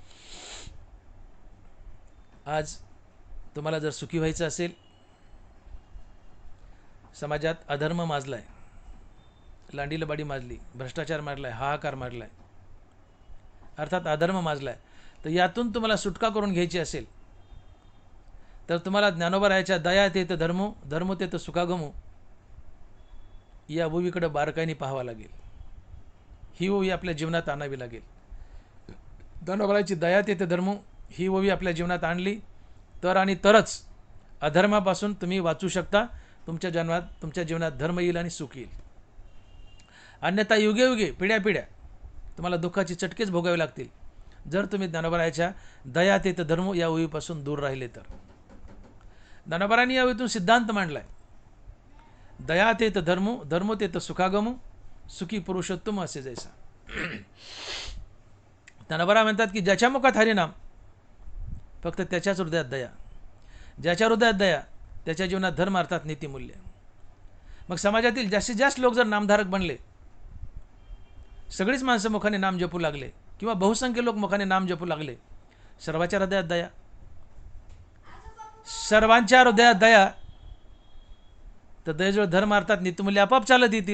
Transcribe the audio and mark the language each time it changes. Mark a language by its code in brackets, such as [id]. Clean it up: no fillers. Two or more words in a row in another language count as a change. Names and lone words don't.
[mr] आज तुम्हाला जर सुखी व्हायचं असेल, समाजात अधर्म माजलाय, लांडीलबाडी माजली, भ्रष्टाचार मारलाय, हाहाकार मारलाय, अर्थात अधर्म माजला आहे, तर यातून तुम्हाला सुटका करून घ्यायची असेल तर तुम्हाला ज्ञानोबा रायाच्या दया तेत धर्मो धर्मो तेत सुखागमो या ओवीकडे बारकाईने पाहावं लागेल. ही ओवी आपल्या जीवनात आणावी लागेल. ज्ञानोबा रायाची दया तेत धर्मो ही ओवी आपल्या जीवनात आणली तर आणि तरच अधर्मापासून तुम्ही वाचू शकता. तुमच्या जीवनात धर्म येईल आणि सुख येईल. अन्यथा युगे युगे पिढ्या पिढ्या तुम्हाला दुःखाची चटकेच भोगावे लागतील जर तुम्ही ज्ञानोबा रायाच्या दया तेत धर्मो या ओवीपासून दूर राहिले तर. ज्ञानोबा रायांनी या ओवीतून सिद्धांत मांडलाय. दया तेत धर्मो धर्मो तेत सुखागमो सुखी पुरुषोत्तम असे जैसा. ज्ञानोबा राय म्हणतात की ज्याच्या मुखात हरिनाम फक्त त्याच्याच हृदयात दया, ज्याच्या हृदयात दया त्याच्या जीवनात धर्म अर्थात नीतिमूल्य. मग समाजातील जास्तीत जास्त लोक जर नामधारक बनले, सगळीच माणसं मुखाने नाम जपू लागले किंवा बहुसंख्य लोक मुखाने नाम जपू लागले, सर्वांच्या हृदयात दया, सर्वांच्या हृदयात दया, तर दयेजवळ धर्म अर्थात नीतिमूल्य आपोआप चालत येतील.